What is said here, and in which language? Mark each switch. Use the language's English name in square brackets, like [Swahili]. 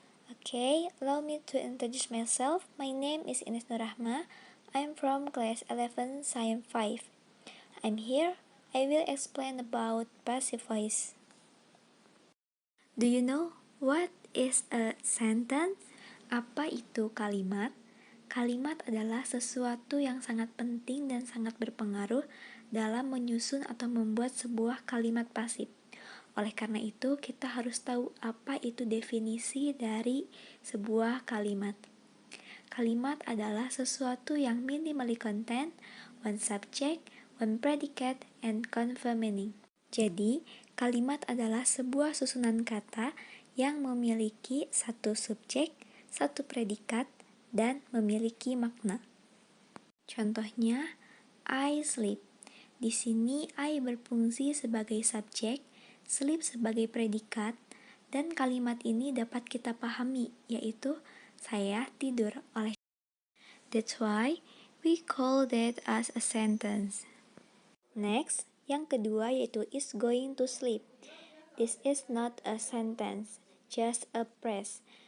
[English] Okay, allow me to introduce myself. My name is Ines Nurrahma. I'm from class 11, Science 5. I'm here. I will explain about passive voice. Do you know what is a sentence? [Indonesian] Apa itu kalimat? Kalimat adalah sesuatu yang sangat penting dan sangat berpengaruh dalam menyusun atau membuat sebuah kalimat pasif. Oleh karena itu, kita harus tahu apa itu definisi dari sebuah kalimat. Kalimat adalah sesuatu yang [English] minimally contain one subject, one predicate, and confer meaning. [Indonesian] Jadi, kalimat adalah sebuah susunan kata yang memiliki satu subjek, satu predikat, dan memiliki makna. Contohnya, [English] I sleep. [Indonesian] Di sini I berfungsi sebagai subjek, sleep sebagai predikat, dan kalimat ini dapat kita pahami, yaitu saya tidur. [English] That's why we call that as a sentence. [Indonesian] Next, yang kedua yaitu [English] is going to sleep. This is not a sentence, just a phrase.